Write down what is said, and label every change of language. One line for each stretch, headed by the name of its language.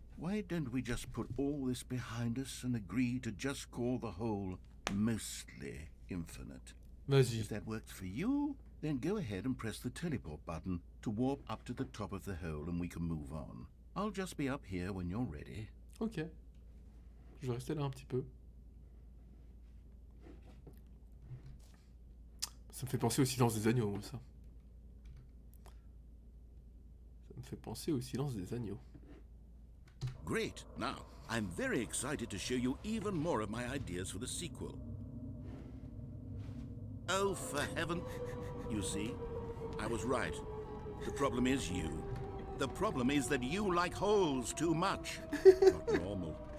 English: Why don't we just put all this behind us and agree to just call the hole mostly infinite?
French: Vas-y.
English: If that works for you, then go ahead and press the teleport button to warp up to the top of the hole and we can move on. I'll just be up here when you're ready. Ok.
French: Je vais rester là un petit peu. Ça me fait penser au silence des agneaux, moi, ça. Ça me fait penser au silence des agneaux.
English: Great. Now, I'm very excited to show you even more of my ideas for the sequel. Oh, for heaven... You see? I was right. The problem is you. The problem is that you like holes too much. Not normal.